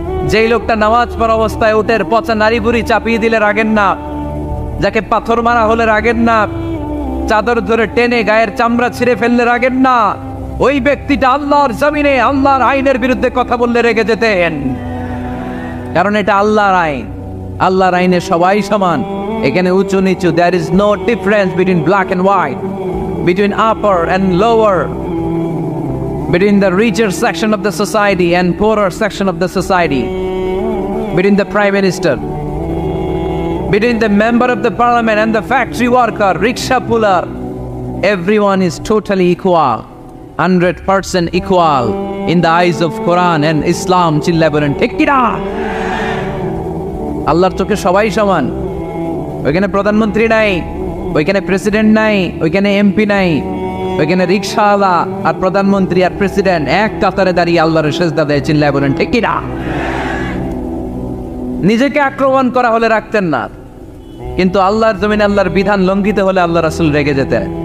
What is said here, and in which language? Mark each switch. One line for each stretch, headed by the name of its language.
Bangla: যেই লোকটা নামাজ পড়া অবস্থায় উটের পচা নাড়ি ভুঁড়ি চাপিয়ে দিলে রাগেন না, যাকে পাথর মারা হলে রাগেন না, চাদর ধরে টেনে গায়ের চামড়া ছিঁড়ে ফেললে রাগেন না, ওই ব্যক্তিটা আল্লাহর জমিনে আল্লাহর আইনের বিরুদ্ধে কথা বললে রেগে যেতেন। কারণ এটা আল্লাহর আইন, আল্লাহর আইনে সবাই সমান, এখানে উঁচু নিচু,
English: there is no difference between black and white, between upper and lower, between the richer section of the society and poorer section of the society, between the prime minister, between the member of the parliament and the factory worker, rickshaw puller. Everyone is totally equal, 100% equal in the eyes of Quran and Islam.
Bangla: চিল্লায় বলেন ঠিক কি না? আল্লাহর চোখে সবাই সমান। ওইখানে প্রধানমন্ত্রী নাই, ওইখানে প্রেসিডেন্ট নাই, ওইখানে এমপি নাই, ওইখানে রিকশাওয়ালা আর প্রধানমন্ত্রী আর প্রেসিডেন্ট এক কাতারে দাঁড়িয়ে আল্লাহর সেজদা দেয়। চিল্লায় বলেন ঠিক কি না? নিজেকে আক্রমণ করা হলে রাখতেন না, কিন্তু আল্লাহর জমিনে আল্লাহর বিধান লঙ্ঘিত হলে আল্লাহ রাসূল রেগে যেতেন।